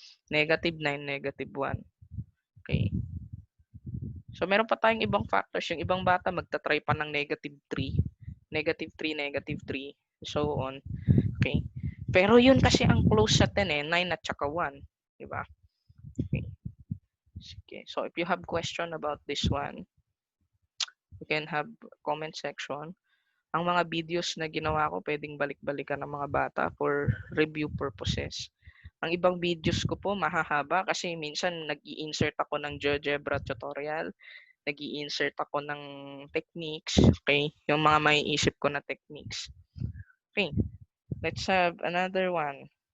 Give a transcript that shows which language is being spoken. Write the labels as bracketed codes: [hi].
[en] Negative 9, negative 1. Okay. So, [tl] meron pa tayong ibang [en] factors. [tl] Yung ibang bata, magta-try pa ng [en] negative 3. Negative 3, negative 3. So on. Okay. [tl] Pero yun kasi ang close sa 10 9 at saka 1. Diba? Okay. Okay. [en] So, if you have question about this one, you can have comment section. [tl] Ang mga videos na ginawa ko, pwedeng balik-balikan ng mga bata [en] for review purposes. [tl] Ang ibang videos ko po, mahahaba kasi minsan nag-i-insert ako ng GeoGebra tutorial, nag-i-insert ako ng techniques, okay? Yung mga maiisip ko na techniques. [en] Okay, let's have another one.